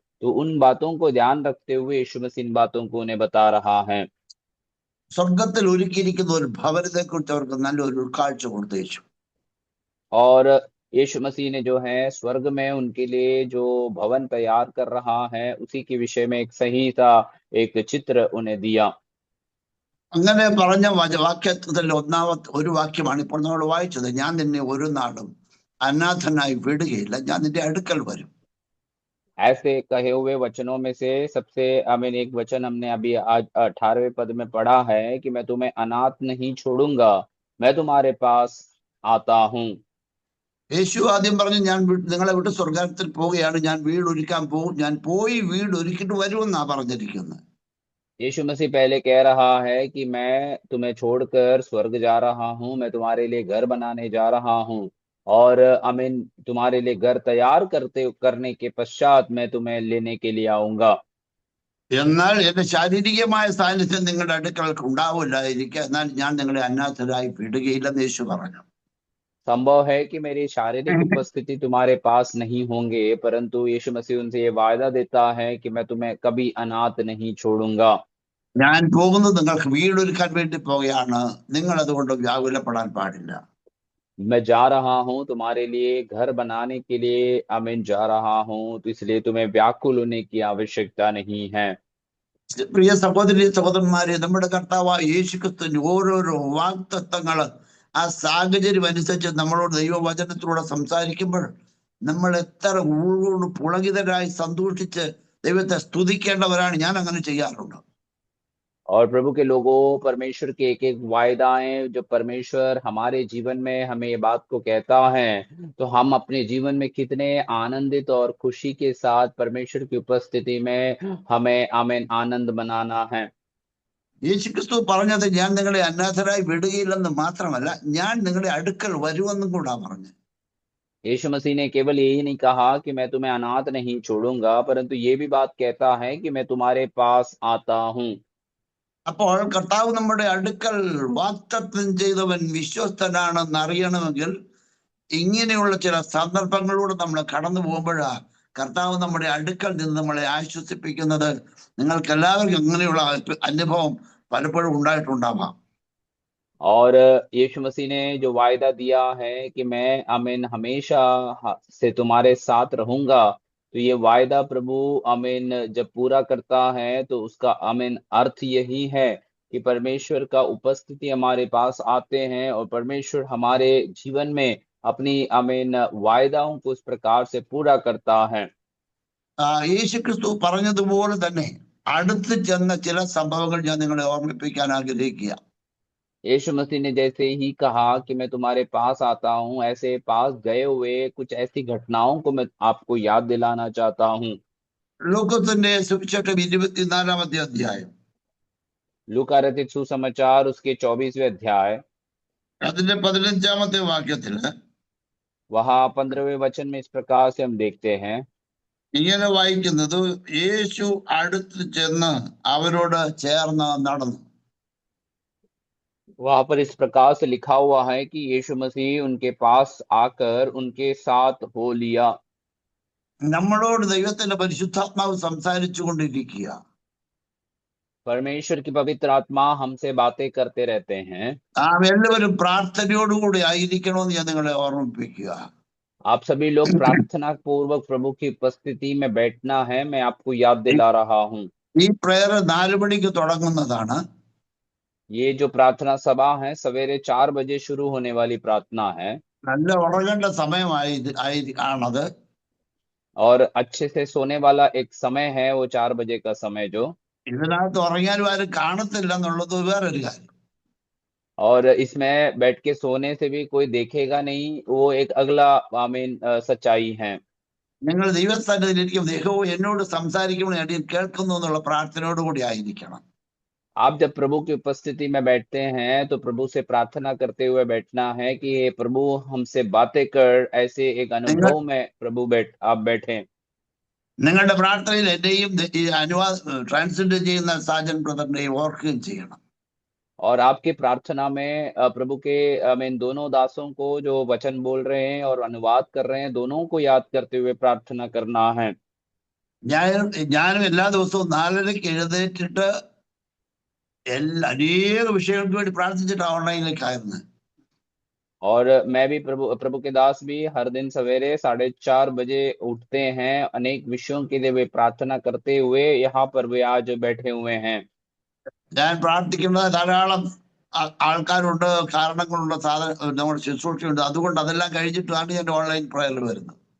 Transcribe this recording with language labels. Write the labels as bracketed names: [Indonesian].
[Hindi] तो उन बातों को ध्यान रखते हुए यीशु मसीह इन बातों को उन्हें बता रहा है। [Malayalam] സ്വർഗത്തിൽ ഒരുക്കിയിരിക്കുന്ന ഒരു ഭവനത്തെ കുറിച്ച് അവർക്ക് നല്ലൊരു ഉൾക്കാഴ്ച കൊടുത്തു യേശു. [Hindi] और यीशु मसीह ने जो है स्वर्ग में उनके लिए जो भवन तैयार कर रहा है, उसी के विषय में एक सही सा एक चित्र उन्हें दिया। [Malayalam] അങ്ങനെ പറഞ്ഞ വാക്യത്തിൽ ഒന്നാമത്തെ ഒരു വാക്യമാണ് ഇപ്പോൾ നമ്മൾ വായിച്ചത്. ഞാൻ നിന്നെ ഒരു നാളും അനാഥനായി വിടുകയില്ല, ഞാൻ നിന്റെ അടുക്കൽ വരും. [Hindi] ऐसे कहे हुए वचनों में से सबसे आमीन एक वचन हमने अभी आज 18वें पद में पढ़ा है कि मैं तुम्हें अनाथ नहीं छोड़ूंगा, मैं तुम्हारे पास आता हूँ। [Malayalam] യേശു ആദ്യം പറഞ്ഞു ഞാൻ നിങ്ങളെ വിട്ട് സ്വർഗത്തിൽ പോവുകയാണ്, ഞാൻ വീട് ഒരുക്കാൻ പോകും, ഞാൻ പോയി വീട് ഒരുക്കിട്ട് വരുമെന്നാ പറഞ്ഞിരിക്കുന്നത്. [Hindi] यीशु मसीह पहले कह रहा है कि मैं तुम्हें छोड़कर स्वर्ग जा रहा हूँ, मैं तुम्हारे लिए घर बनाने जा रहा हूँ, और आमीन तुम्हारे लिए घर तैयार करने के पश्चात मैं तुम्हें लेने के लिए आऊंगा। [Malayalam] എന്നാൽ എന്റെ ശാരീരികമായ സാന്നിധ്യം നിങ്ങളുടെ അടുക്കൽ ഉണ്ടാവില്ലായിരിക്കുക, എന്നാൽ ഞാൻ നിങ്ങളെ അനാഥരായി വിടുകയില്ലെന്ന് യേശു പറഞ്ഞു. [Hindi] संभव है कि मेरी शारीरिक उपस्थिति तुम्हारे पास नहीं होंगे, परंतु यीशु मसीह उनसे ये वायदा देता है कि मैं तुम्हें कभी अनाथ नहीं छोड़ूंगा। [Malayalam] ഞാൻ പോകുന്നത് നിങ്ങൾക്ക് വീടൊരുക്കാൻ വേണ്ടി പോവുകയാണ്, നിങ്ങൾ അതുകൊണ്ട് വ്യാകുലപ്പെടാൻ പാടില്ല. [Hindi] मैं जा रहा हूँ तुम्हारे लिए घर बनाने के लिए, आमीन जा रहा हूँ, तो इसलिए तुम्हें व्याकुल होने की आवश्यकता नहीं है। [Malayalam] പ്രിയ സഹോദരി സഹോദരന്മാരെ, നമ്മുടെ കർത്താവ് യേശു ക്രിസ്തുവിന്റെ ഓരോരോ വാഗ്ദത്തങ്ങള് ആ സാഹചര്യം അനുസരിച്ച് നമ്മളോട് ദൈവവചനത്തിലൂടെ സംസാരിക്കുമ്പോൾ നമ്മൾ എത്ര ഊഴോട് പുളകിതരായി സന്തോഷിച്ച് ദൈവത്തെ സ്തുതിക്കേണ്ടവരാണ്. ഞാൻ അങ്ങനെ ചെയ്യാറുണ്ട്. [Hindi] और प्रभु के लोगों, परमेश्वर के एक एक वायदाएं जो परमेश्वर हमारे जीवन में हमें ये बात को कहता है, तो हम अपने जीवन में कितने आनंदित और खुशी के साथ परमेश्वर की उपस्थिति में हमें आमीन आनंद मनाना है। [Malayalam] യേശു ക്രിസ്തു പറഞ്ഞത് ഞാൻ നിങ്ങളെ അനാഥരായി വിടുകയില്ലെന്ന് മാത്രമല്ല, ഞാൻ നിങ്ങളുടെ അടുക്കൽ വരുമെന്നും കൂടാ പറഞ്ഞു. [Hindi] यीशु मसीह ने केवल यही नहीं कहा कि मैं तुम्हें अनाथ नहीं छोड़ूंगा, परंतु ये भी बात कहता है कि मैं तुम्हारे पास आता हूँ। [Malayalam] അപ്പോൾ കർത്താവ് നമ്മുടെ അടുക്കൽ വാഗ്ദത്തം ചെയ്തവൻ വിശ്വസ്തനാണെന്ന് അറിയണമെങ്കിൽ ഇങ്ങനെയുള്ള ചില സന്ദർഭങ്ങളിലൂടെ നമ്മൾ കടന്നു പോകുമ്പോഴാ കർത്താവ് നമ്മുടെ അടുക്കൽ നിന്ന് നമ്മളെ ആശ്വസിപ്പിക്കുന്നത്. നിങ്ങൾക്ക് എല്ലാവർക്കും അങ്ങനെയുള്ള അനുഭവം പലപ്പോഴും ഉണ്ടായിട്ടുണ്ടാവാം. [Hindi] और यीशु मसीह ने जो वायदा दिया है कि मैं आमीन हमेशा से तुम्हारे साथ रहूंगा, तो ये वायदा प्रभु आमीन जब पूरा करता है, तो उसका आमीन अर्थ यही है कि परमेश्वर का उपस्थिति हमारे पास आते हैं और परमेश्वर हमारे जीवन में अपनी आमीन वायदाओं को इस प्रकार से पूरा करता है। [Malayalam] യേശു ക്രിസ്തു പറഞ്ഞതുപോലെ തന്നെ അടുത്ത് ചെന്ന ചില സംഭവങ്ങൾ ഞാൻ നിങ്ങളെ ഓർമ്മിപ്പിക്കാൻ ആഗ്രഹിക്കുക. [Hindi] यीशु मसीह ने जैसे ही कहा कि मैं तुम्हारे पास आता हूँ, ऐसे पास गए हुए कुछ ऐसी घटनाओं को मैं आपको याद दिलाना चाहता हूँ। [Malayalam] ലൂക്കോസിന്റെ സുവിശേഷം 24-ാമത്തെ അധ്യായം [Hindi] लूका रचित सुसमाचार उसके 24वें अध्याय [Malayalam] അതിന്റെ 15-ാമത്തെ വാക്യത്തില് [Hindi] वहां 15वें वचन में इस प्रकार से हम देखते हैं। [Malayalam] ഇങ്ങനെ വായിക്കുന്നത്, യേശു അടുത്ത് ചെന്ന് അവരോട് ചേർന്ന് നടന്നു. [Hindi] वहां पर इस प्रकार से लिखा हुआ है कि यीशु मसीह उनके पास आकर उनके साथ हो लिया। [Malayalam] നമ്മളോട് ദൈവത്തിന്റെ പരിശുദ്ധാത്മാവ് സംസാരിച്ചു കൊണ്ടിരിക്കുക. [Hindi] परमेश्वर की पवित्र आत्मा हमसे बातें करते रहते हैं। [Malayalam] നാം എല്ലാവരും പ്രാർത്ഥനയോടുകൂടി ആയിരിക്കണമെന്ന് ഞാൻ നിങ്ങളെ ഓർമ്മിപ്പിക്കുക. [Hindi] आप सभी लोग प्रार्थना पूर्वक प्रभु की उपस्थिति में बैठना है, मैं आपको याद दिला रहा हूँ। [Malayalam] ഈ പ്രയർ 4 മണിക്ക് തുടങ്ങുന്നതാണ്. [Hindi] ये जो प्रार्थना सभा है सवेरे 4 बजे शुरू होने वाली प्रार्थना है [Malayalam] നല്ല ഉറങ്ങേണ്ട ആണത്. [Hindi] और अच्छे से सोने वाला एक समय है वो 4 बजे का समय जो। [Malayalam] ഇതിനകത്ത് ഉറങ്ങിയാലും ആരും കാണത്തില്ല എന്നുള്ളത് വേറൊരു കാര്യം. [Hindi] और इसमें बैठ के सोने से भी कोई देखेगा नहीं, वो एक अगला आमीन सच्चाई है। [Malayalam] നിങ്ങൾ ദൈവസ്ഥാനത്തിൽ ഇരിക്കും, ദൈവവും എന്നോട് സംസാരിക്കുമ്പോൾ ഞാൻ കേൾക്കുന്നു എന്നുള്ള പ്രാർത്ഥനയോടുകൂടി ആയിരിക്കണം. [Hindi] आप जब प्रभु की उपस्थिति में बैठते हैं तो प्रभु से प्रार्थना करते हुए बैठना है कि हे प्रभु हमसे बातें कर, ऐसे एक [Malayalam] നിങ്ങൾ [Hindi] अनुभव में प्रभु आप बैठे। [Malayalam] നിങ്ങളുടെ പ്രാർത്ഥനയിൽ എന്റെയും ഈ ട്രാൻസ്ലേറ്റ് ചെയ്യുന്ന സാജൻ ബ്രദറിനെയും ഓർക്കുകയും ചെയ്യണം. [Hindi] और आपके प्रार्थना में प्रभु के इन दोनों दासों को जो वचन बोल रहे हैं और अनुवाद कर रहे हैं, दोनों को याद करते हुए प्रार्थना करना है। [Malayalam] ഞാനും എല്ലാ ദിവസവും 4:30 എഴുന്നേറ്റിട്ട് അനേക വിഷയങ്ങൾക്ക് വേണ്ടി പ്രാർത്ഥിച്ചിട്ട് ഓൺലൈനിലേക്ക് ആയിരുന്നു. [Hindi] और मैं भी प्रभु के दास भी हर दिन सवेरे 4:30 बजे उठते हैं, अनेक विषयों के लिए वे प्रार्थना करते हुए यहाँ पर वे आज बैठे हुए हैं। [Malayalam] ഞാൻ പ്രാർത്ഥിക്കുന്നത് ധാരാളം ആൾക്കാരുണ്ട്, കാരണങ്ങളുണ്ട്, നമ്മുടെ ശുശ്രൂഷയുണ്ട്. അതുകൊണ്ട് അതെല്ലാം കഴിഞ്ഞിട്ടാണ് ഞാൻ ഓൺലൈൻ പ്രയറിൽ വരുന്നത്.